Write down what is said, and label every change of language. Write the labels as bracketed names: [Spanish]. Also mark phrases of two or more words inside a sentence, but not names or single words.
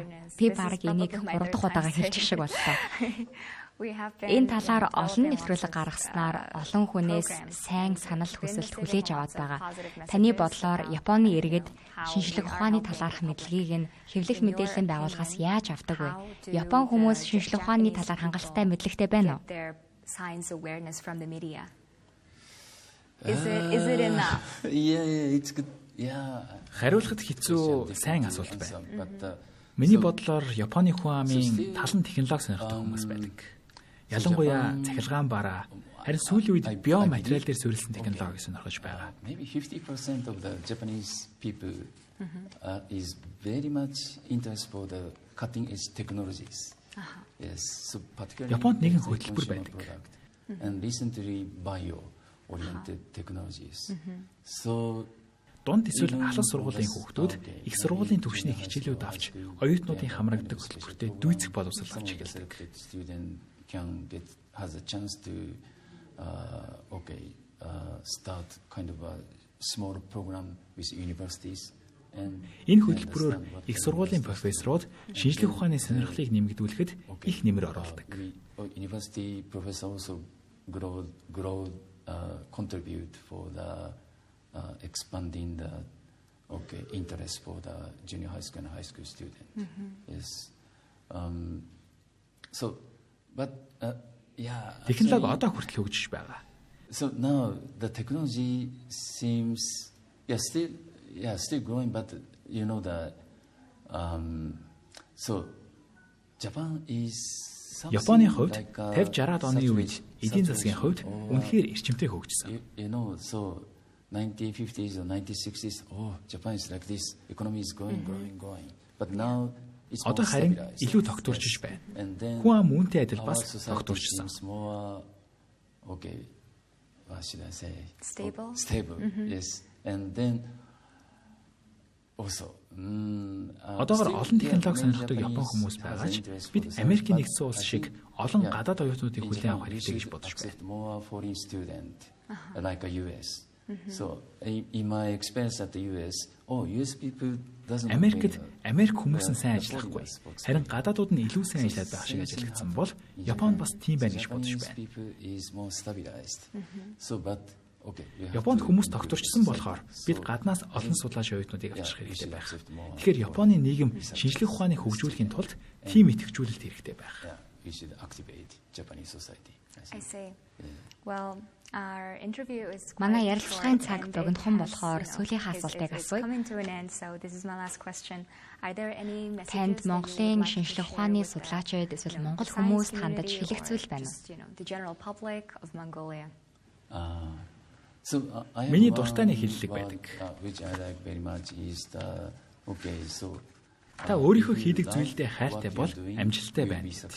[Mongolian] Би баг энийг 3 дахь удаага хэлчих шиг боллоо. Энэ талаар олон нэвтрүүлэг гаргаснаар олон хүнээс сайн санал хүсэлт хүлээж аваад байгаа. Таны бодлоор Японы иргэд шинжлэх ухааны талаарх мэдлэгийг нь хэвлэх мэдээллийн байгууллагаас яаж авдаг вэ? Япон хүмүүс шинжлэх ухааны талаар хангалттай мэдлэгтэй байна уу? [English] Is it enough? It's good. [Mongolian] Хариулахад хэцүү сайн асуулт байна. Миний бодлоор Японы хүн амын талан технологи сонирхдаг хүмүүс байдаг. Ялангуяа цахилгаан бараа, харин сүүлийн үед биоматериал дээр суурилсан технологиг сонирхож байгаа. [English] Maybe 50% of the Japanese people is very much interested for the cutting edge technologies. Yes, so particularly [Mongolian] Японд нэгэн хөтөлбөр байдаг. [English] And recently bio-oriented technologies. So [Mongolian] Дунд эсвэл алс сургуулийн хүүхдүүд их сургуулийн төвшний хичээлүүд авч оюутнуудын хамрагддаг хөтөлбөртэй дүйцэх боловсрол авч эхэлдэг. [English] Has a chance to start kind of a small program with universities. [Mongolian] Энэ hötөлбөрөөр их сургуулийн профессорууд шинжлэх ухааны сонирхлыг нэмэгдүүлэхэд их нэмэр оруулдаг. [English] University professors also contribute for the expanding the interest for the junior high school and high school student. Yes. [Mongolian] Технологи одоо хүртэл хөгжиж байгаа. [English] So now the technology seems still growing, but you know that so Japan is [Mongolian] Японы хувьд 50-60-аад оны үед эдийн засгийн хувьд үнэхээр эрчимтэй хөгжсөн. [English] You know, so 1950s or 1960s, Japan is like this, economy is growing. But now it's [Mongolian] одоо харин илүү тогтворч байна. Хүн ам үүнтэй адил бас тогтворчсон. [English] What should I say? Stable. Yes. And then also [Mongolian] одоогор олон технологи сонирхдаг Япон хүмүүс байгаа ч бид Америкийн нэгдсэн улс шиг олон гадаад оюутнуудыг хүлээн авах хэрэгтэй гэж бодож байна. [English] More foreign student like a US. So in my experience at the US, US people doesn't [Mongolian] Америк хүмүүс нь сайн ажиллахгүй. Харин гадаадууд нь илүү сайн ажиллаад байх шиг ажиллагдсан бол Японд бас тийм байна гэж бодож байна. [English] So but [Mongolian] Японд хүмүүс тогтворчсон болохоор бид гаднаас олон судлаач оюутнуудыг авчих хэрэгтэй байх. Тэгэхээр Японы нийгэм шинжлэх ухааныг хөгжүүлэхийн тулд тийм идэвхжүүлэлт хэрэгтэй байх. [English] We should activate Japanese society. I see. Well, our interview is [Mongolian] Манай ярилцлагын цаг богинохон болохоор сүүлийнхээ асуултыг асууя. Танд Монголын шинжлэх ухааны судлаачид эсвэл монгол хүмүүст хандаж хэлэх зүйл байна уу? Миний дуртай нэг хэллэг байдаг. Та өөрийнхөө хийдэг зүйлдээ хайртай бол амжилттай байна.